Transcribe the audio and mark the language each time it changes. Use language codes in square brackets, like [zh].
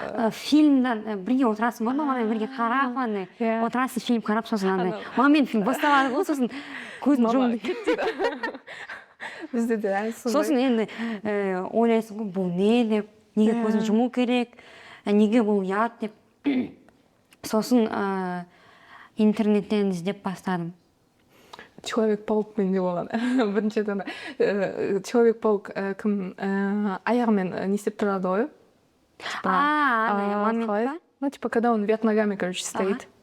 [kk] Фильмдан бірге отырасың ғой, мамамен бірге қарап, отырасың фильм қарап, сосын андай. Мамамен фильм басталады ғой, сосын көзін жұмды. Бізде де әлі сондай. Сосын енді ойлайсың ғой, бұл не деп, неге көзін жұму керек, неге бұл ұят деп. Сосын интернеттен іздеп бастадым. Человек-паук менде болған. Біріншіден Человек-паук кім аяғымен не істеп тұрады ғой? Момент па? [ru] Ну, типа, когда он вверх ногами, короче, стоит.